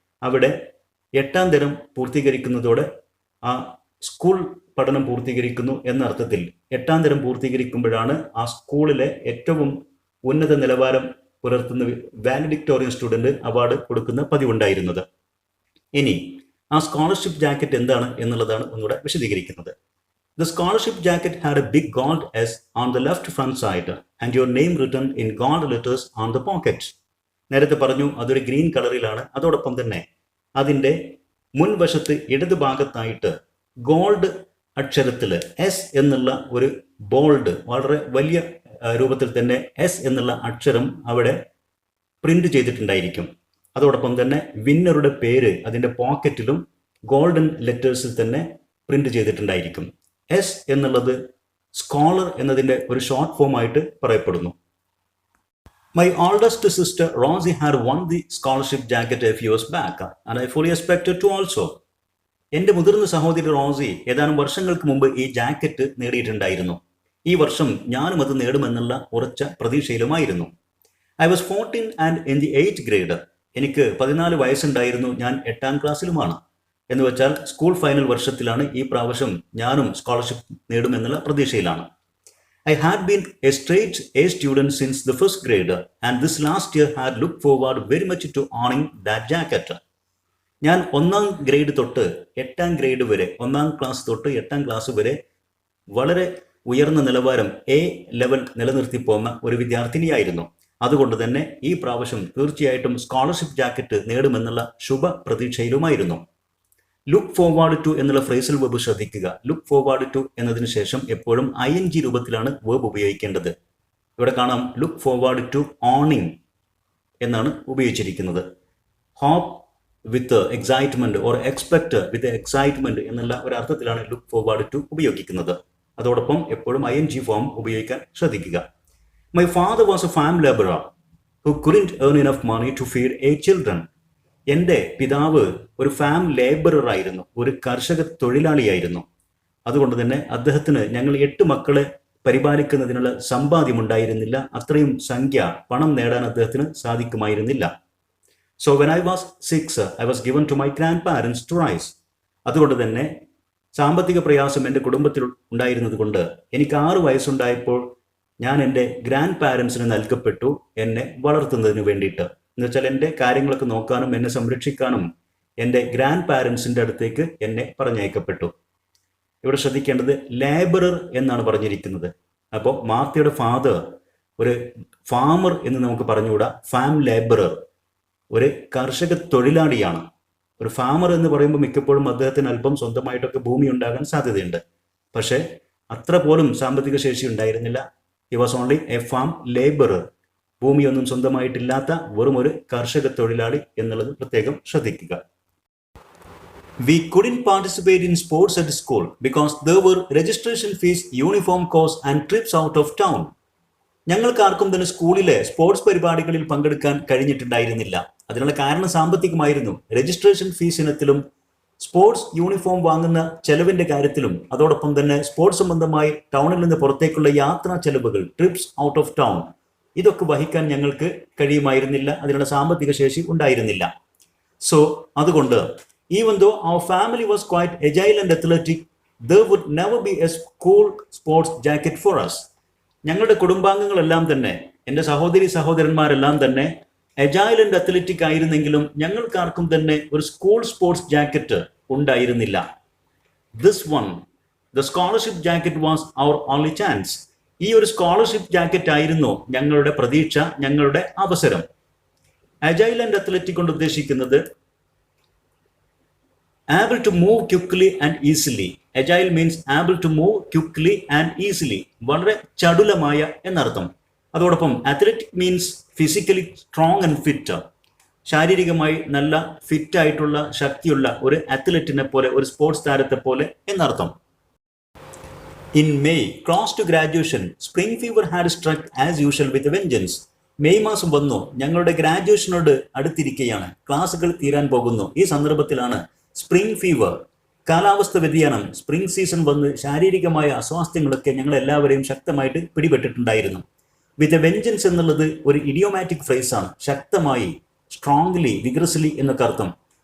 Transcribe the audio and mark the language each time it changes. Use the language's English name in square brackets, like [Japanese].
[Malayalam] അവിടെ 8ാം തരം പൂർത്തീകരിക്കുന്നതോടെ ആ സ്കൂൾ പഠനം പൂർത്തീകരിക്കുന്നു എന്ന അർത്ഥത്തിൽ 8ാം തരം പൂർത്തീകരിക്കുമ്പോഴാണ് ആ സ്കൂളിലെ ഏറ്റവും ഉന്നത നിലവാരം പുലർത്തുന്ന വാലഡിക്ടോറിയൻ സ്റ്റുഡൻറ് അവാർഡ് കൊടുക്കുന്ന പതിവുണ്ടായിരുന്നത്. ഇനി ആ സ്കോളർഷിപ്പ് ജാക്കറ്റ് എന്താണ് എന്നുള്ളതാണ് ഒന്നുകൂടെ വിശദീകരിക്കുന്നത്. [English] The scholarship jacket had a big gold S on the left front side and your name written in gold letters on the pocket. [Malayalam] നേരത്തെ പറഞ്ഞു അതൊരു ഗ്രീൻ കളറിലാണ്. അതോടൊപ്പം തന്നെ അതിൻ്റെ മുൻവശത്ത് ഇടത് ഭാഗത്തായിട്ട് ഗോൾഡ് അക്ഷരത്തിൽ എസ് എന്നുള്ള ഒരു ബോൾഡ്, വളരെ വലിയ രൂപത്തിൽ തന്നെ എസ് എന്നുള്ള അക്ഷരം അവിടെ പ്രിന്റ് ചെയ്തിട്ടുണ്ടായിരിക്കും. അതോടൊപ്പം തന്നെ വിന്നറുടെ പേര് അതിൻ്റെ പോക്കറ്റിലും ഗോൾഡൻ ലെറ്റേഴ്സിൽ തന്നെ പ്രിന്റ് ചെയ്തിട്ടുണ്ടായിരിക്കും. എസ് എന്നുള്ളത് സ്കോളർ എന്നതിൻ്റെ ഒരു ഷോർട്ട് ഫോം ആയിട്ട് പറയപ്പെടുന്നു. [English] My oldest sister Rosie had won the scholarship jacket a few years back and I fully expected to also. [Malayalam] എൻ്റെ മുതിർന്ന സഹോദരി റോസി ഏതാനും വർഷങ്ങൾക്ക് മുമ്പ് ഈ ജാക്കറ്റ് നേടിയിട്ടുണ്ടായിരുന്നു. ഈ വർഷം ഞാനും അത് നേടുമെന്നുള്ള ഉറച്ച പ്രതീക്ഷയിലുമായിരുന്നു. [English] I was 14 and in the 8th grade. [Malayalam] എനിക്ക് 14 വയസ്സുണ്ടായിരുന്നു. ഞാൻ 8ാം ക്ലാസ്സിലുമാണ്. എന്ന് വെച്ചാൽ സ്കൂൾ ഫൈനൽ വർഷത്തിലാണ് ഈ പ്രാവശ്യം ഞാനും സ്കോളർഷിപ്പ് നേടുമെന്നുള്ള പ്രതീക്ഷയിലാണ്. [English] I had been a straight A student since the first grade and this last year had looked forward very much to owning that jacket. [Malayalam] ഞാൻ 1ാം grade തൊട്ട് 8ാം ഗ്രേഡ് വരെ, 1ാം ക്ലാസ് തൊട്ട് 8ാം ക്ലാസ് വരെ വളരെ ഉയർന്ന നിലവാരം A ലെവൽ നിലനിർത്തി പോകുന്ന ഒരു വിദ്യാർത്ഥിനിയായിരുന്നു. അതുകൊണ്ട് തന്നെ ഈ പ്രാവശ്യം തീർച്ചയായിട്ടും scholarship jacket നേടുമെന്നുള്ള Shubha പ്രതീക്ഷയിലുമായിരുന്നു. Look forward to എന്നുള്ള ഫ്രേസൽ വെബ് ശ്രദ്ധിക്കുക. ലുക്ക് ഫോർവേഡ് ടു എന്നതിന് ശേഷം എപ്പോഴും ING രൂപത്തിലാണ് വെബ് ഉപയോഗിക്കേണ്ടത്. ഇവിടെ കാണാം ലുക്ക് ഫോർവേഡ് ടു ഓണിങ് എന്നാണ് ഉപയോഗിച്ചിരിക്കുന്നത്. [English] hope with excitement or expect with excitement [Malayalam] എന്നുള്ള ഒരു അർത്ഥത്തിലാണ് ലുക്ക് ഫോർവേഡ് ടു ഉപയോഗിക്കുന്നത്. അതോടൊപ്പം എപ്പോഴും ING ഫോം ഉപയോഗിക്കാൻ ശ്രദ്ധിക്കുക. [English] My father was a farm laborer who couldn't earn enough money to feed 8 children. [Malayalam] എൻ്റെ പിതാവ് ഒരു ഫാം ലേബറർ ആയിരുന്നു, ഒരു കർഷക തൊഴിലാളിയായിരുന്നു. അതുകൊണ്ട് തന്നെ അദ്ദേഹത്തിന് ഞങ്ങൾ 8 മക്കളെ പരിപാലിക്കുന്നതിനുള്ള സമ്പാദ്യമുണ്ടായിരുന്നില്ല. അത്രയും സംഖ്യ പണം നേടാൻ അദ്ദേഹത്തിന് സാധിക്കുമായിരുന്നില്ല. [English] So when I was 6, I was given to my grandparents to raise. [Malayalam] അതുകൊണ്ട് തന്നെ സാമ്പത്തിക പ്രയാസം എൻ്റെ കുടുംബത്തിൽ ഉണ്ടായിരുന്നത് കൊണ്ട് എനിക്ക് 6 വയസ്സുണ്ടായപ്പോൾ ഞാൻ എൻ്റെ ഗ്രാൻഡ് പാരൻസിന് നൽകപ്പെട്ടു, എന്നെ വളർത്തുന്നതിന് വേണ്ടിയിട്ട്. എന്ന് വെച്ചാൽ എൻ്റെ കാര്യങ്ങളൊക്കെ നോക്കാനും എന്നെ സംരക്ഷിക്കാനും എൻ്റെ ഗ്രാൻഡ് പാരൻസിൻ്റെ അടുത്തേക്ക് എന്നെ പറഞ്ഞയക്കപ്പെട്ടു. ഇവിടെ ശ്രദ്ധിക്കേണ്ടത് ലേബറർ എന്നാണ് പറഞ്ഞിരിക്കുന്നത്. അപ്പോൾ മാർത്തയുടെ ഫാദർ ഒരു ഫാമർ എന്ന് നമുക്ക് പറഞ്ഞുകൂടാ, ഫാം ലേബറർ, ഒരു കർഷക തൊഴിലാളിയാണ്. ഒരു ഫാമർ എന്ന് പറയുമ്പോൾ മിക്കപ്പോഴും അദ്ദേഹത്തിന് അല്പം സ്വന്തമായിട്ടൊക്കെ ഭൂമി ഉണ്ടാകാൻ സാധ്യതയുണ്ട്. പക്ഷേ അത്ര പോലും സാമ്പത്തിക ശേഷി ഉണ്ടായിരുന്നില്ല. [English] He was only a farm labourer. [Malayalam] ഭൂമിയൊന്നും സ്വന്തമായിട്ടില്ലാത്ത വെറും ഒരു കർഷക തൊഴിലാളി എന്നുള്ളത് പ്രത്യേകം ശ്രദ്ധിക്കുക. [English] We couldn't participate in sports at school because there were registration fees, uniform costs and trips out of town. [Malayalam] ഞങ്ങൾക്ക് ആർക്കും തന്നെ സ്കൂളിലെ സ്പോർട്സ് പരിപാടികളിൽ പങ്കെടുക്കാൻ കഴിഞ്ഞിട്ടുണ്ടായിരുന്നില്ല. അതിനുള്ള കാരണം സാമ്പത്തികമായിരുന്നു. രജിസ്ട്രേഷൻ ഫീസ് ഇനത്തിലും സ്പോർട്സ് യൂണിഫോം വാങ്ങുന്ന ചെലവിന്റെ കാര്യത്തിലും അതോടൊപ്പം തന്നെ സ്പോർട്സ് സംബന്ധമായി ടൗണിൽ നിന്ന് പുറത്തേക്കുള്ള യാത്രാ ചെലവുകൾ, [English] trips out of town, [Malayalam] ഇതൊക്കെ വഹിക്കാൻ ഞങ്ങൾക്ക് കഴിയുമായിരുന്നില്ല. അതിനുള്ള സാമ്പത്തിക ശേഷി ഉണ്ടായിരുന്നില്ല. സോ അതുകൊണ്ട് [English] even though our family was quite agile and athletic, there would never be a school sports jacket for us. [Malayalam] ഞങ്ങളുടെ കുടുംബാംഗങ്ങളെല്ലാം തന്നെ, എൻ്റെ സഹോദരന്മാരെല്ലാം തന്നെ എജൈൽ ആൻഡ് അത്ലറ്റിക് ആയിരുന്നെങ്കിലും ഞങ്ങൾക്കാർക്കും തന്നെ ഒരു സ്കൂൾ സ്പോർട്സ് ജാക്കറ്റ് ഉണ്ടായിരുന്നില്ല. [English] This one, the scholarship jacket was our only chance. [Malayalam] ഈ ഒരു scholarship jacket ആയിരുന്നു ഞങ്ങളുടെ പ്രതീക്ഷ, ഞങ്ങളുടെ അവസരം. അജൈൽ ആൻഡ് അത്ലറ്റിക് കൊണ്ട് ഉദ്ദേശിക്കുന്നത് [English] Able to move quickly and easily. Agile means able to move quickly and easily. [Malayalam] വളരെ ചടുലമായ എന്നർത്ഥം. അതോടൊപ്പം [English] Athletic means physically strong and fit. [Malayalam] ശാരീരികമായി നല്ല ഫിറ്റ് ആയിട്ടുള്ള ശക്തിയുള്ള ഒരു അത്ലറ്റിനെ പോലെ, ഒരു സ്പോർട്സ് താരത്തെ പോലെ എന്നർത്ഥം. [English] In May, close to graduation, spring fever had struck as usual with a vengeance. [Malayalam] May മാസം വന്നു, ഞങ്ങളുടെ ഗ്രാജുവേഷനോട് അടുത്തിരിക്കുകയാണ്, ക്ലാസുകൾ തീരാൻ പോകുന്നു. ഈ സന്ദർഭത്തിലാണ് സ്പ്രിംഗ് ഫീവർ, കാലാവസ്ഥ വ്യതിയാനം, സ്പ്രിംഗ് സീസൺ വന്ന് ശാരീരികമായ അസ്വാസ്ഥ്യങ്ങളൊക്കെ ഞങ്ങളെല്ലാവരെയും ശക്തമായിട്ട് പിടിപെട്ടിട്ടുണ്ടായിരുന്നു. വിത്ത് എ വെഞ്ചൻസ് എന്നുള്ളത് ഒരു ഇഡിയോമാറ്റിക് ഫ്രേസാണ്. ശക്തമായി, സ്ട്രോങ്ലി, വിഗ്രസ്ലി എന്നൊക്കെ അർത്ഥം.